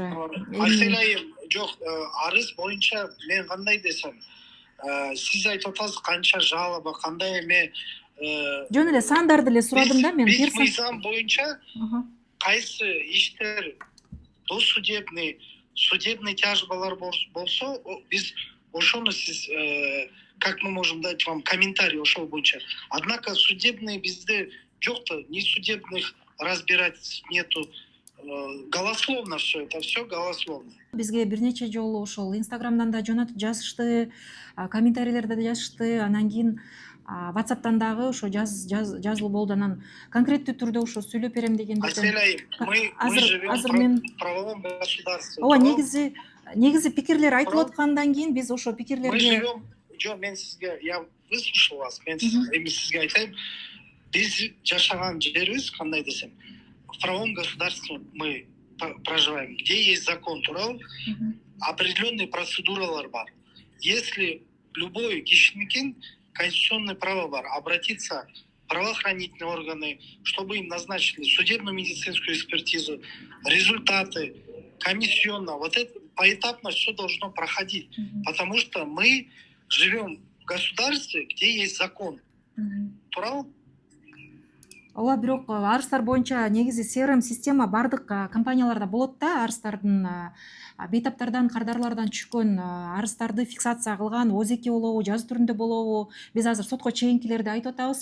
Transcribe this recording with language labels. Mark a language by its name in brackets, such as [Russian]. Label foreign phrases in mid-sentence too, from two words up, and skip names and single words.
[Kyrgyz] Айсел айым, жок, арыз боюнча мен кандай десем, сиз айтып атасыз канча жалоба, кандай эме. Жөн эле сандарды эле сурадым да мен. Биз мыйзам боюнча кайсы иштер [Russian] досудебный, судебный [Kyrgyz] тяжбалар болсо, биз ошону сиз [Russian] как мы можем дать вам комментарий [Kyrgyz] ошол боюнча. [Russian] Однако судебный [Kyrgyz] бизде жок да, [Russian] ни судебных разбирательств нету. Голословно все, это все голословно. [Kyrgyz] Бизге бир нече жолу ошол Инстаграмдан да жазышты, комментарийлерде да жазышты, анан кийин WhatsApp'тан дагы ошо жазылуу болду. Анан конкреттүү түрдө ошо сүйлөп берем дегендерден. Айсел айым, [Russian] мы живем в правовом государстве. [Kyrgyz] Ооба, негизи пикирлер айтылып аткандан кийин биз ошо пикирлерге [Russian] Мы живем, [Kyrgyz] мен сизге, [Russian] я выслушал вас, [Kyrgyz] мен сизге айтайм, биз жашаган жерибиз кандай десем, [Russian] в правовом государстве мы проживаем, где есть закон тууралуу, определенные [Kyrgyz] процедуралар бар. [Russian] Если любой кишинекин конституционное право бар обратиться в правоохранительные органы, чтобы им назначили судебную медицинскую экспертизу, результаты, комиссионно, вот это поэтапно все должно проходить, потому что мы живем в государстве, где есть закон. [Kyrgyz] Туурабы? Ооба, бирок арыздар боюнча негизи CRM система бардык компанияларда болот да, арыздардын бейтаптардан, кардарлардан түшкөн арыздарды фиксация кылган, ОЗЕКи болобу, жазуу түрүндө болобу, биз азыр сотко чейинкилерди айтып атабыз.